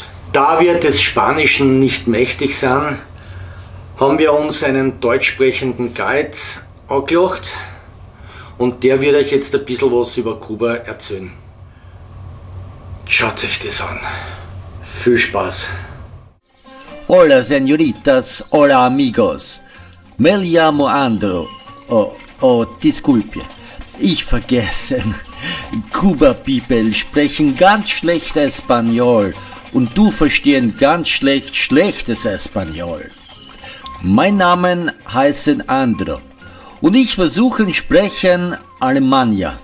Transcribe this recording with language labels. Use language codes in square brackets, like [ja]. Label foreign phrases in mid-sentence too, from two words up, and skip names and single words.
[de] Da wir des Spanischen nicht mächtig sind, haben wir uns einen deutsch sprechenden Guide angelacht und der wird euch jetzt ein bisschen was über Kuba erzählen. Schaut euch das an. Viel Spaß. [es] Hola señoritas, hola amigos. Me llamo Andro. Disculpe. [de] Ich vergessen. Kuba People sprechen ganz schlecht Espanol und du verstehen ganz schlecht schlechtes Espanol. Mein Name heißt Andro und ich versuche sprechen Alemannia.